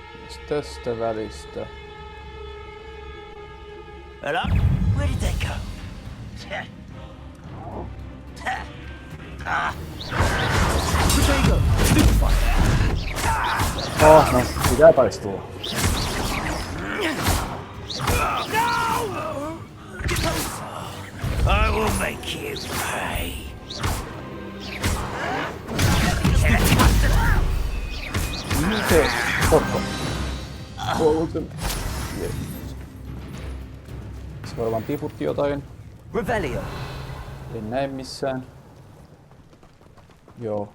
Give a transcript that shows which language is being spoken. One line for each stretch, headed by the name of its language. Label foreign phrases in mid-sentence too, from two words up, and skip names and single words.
Finnish: Miksi tästä välistä?
English: Hello? Where did they go?
Finnish: Oh, no, pitää taistua.
English: I will make you pay.
Finnish: Miten? Potko. Se varmaan tiputti jotain. Revelio. En näe missään. Joo.